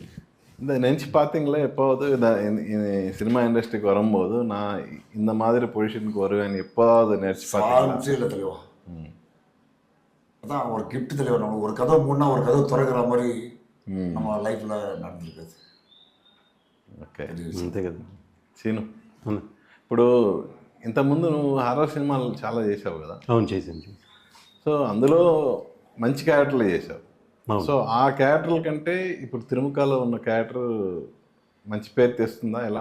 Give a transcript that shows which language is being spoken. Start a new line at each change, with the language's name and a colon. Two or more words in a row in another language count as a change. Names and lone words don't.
Tamil: இந்த நினச்சி பார்த்தீங்களா எப்போது சினிமா இண்டஸ்ட்ரிக்கு வரும்போது நான் இந்த மாதிரி பொசிஷனுக்கு வருவேன் எப்போதாவது நினச்சி பார்த்தீங்களா? இல்லை தலைவா. அதான் ஒரு கிஃப்ட் தலைவர். நம்ம ஒரு கதவை மூணா ஒரு கதவை திறக்கிற மாதிரி நம்ம லைஃப்ல நடந்துருக்குது.
Telugu: ఓకే. అంతే కదా సీను. ఇప్పుడు ఇంతకుముందు నువ్వు హారర్ సినిమాలు చాలా చేసావు కదా? అవును చేశాను. సో అందులో మంచి క్యారెక్టర్లు చేసావు. సో ఆ క్యారెక్టర్ల కంటే ఇప్పుడు తిరుమకాలో ఉన్న క్యారెక్టర్ మంచి పేరు తెస్తుందా ఎలా?